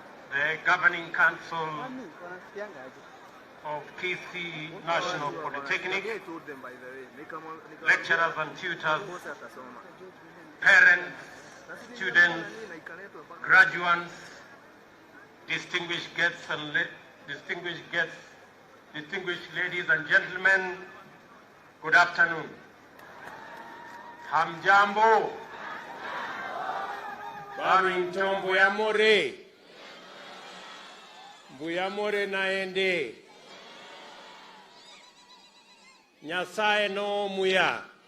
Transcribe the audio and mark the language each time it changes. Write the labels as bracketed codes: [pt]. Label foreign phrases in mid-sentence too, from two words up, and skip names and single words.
[en] the Governing Council of Kisii National Polytechnic, lecturers and tutors, parents, students, graduates, distinguished guests, distinguished ladies and gentlemen, good afternoon. [sw] Hamjambo. Barrington Mbuyamore. [luy] Mbuyamore naende. Nyasaye no muya.